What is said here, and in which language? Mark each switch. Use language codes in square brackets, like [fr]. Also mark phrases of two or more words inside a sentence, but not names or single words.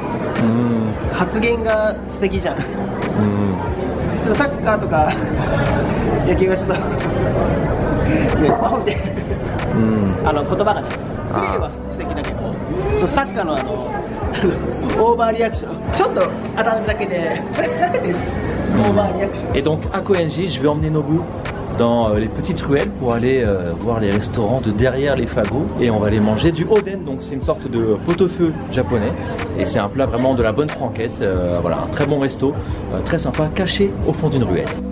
[ja] 発言が素敵じゃん。ちょっとサッカーとか野球はちょっとね、アホみたいな言葉がね、プレーは素敵だけど、そうサッカーのオーバーリアクション、ちょっと当たるだけでオーバーリアクション。 [fr] Et donc à Koenji, je vais emmener Nobu dans les petites ruelles pour aller voir les restaurants de derrière les fagots, et on va aller manger du oden. Donc c'est une sorte de pot-au-feu japonais et c'est un plat vraiment de la bonne franquette. Voilà, un très bon resto, très sympa, caché au fond d'une ruelle.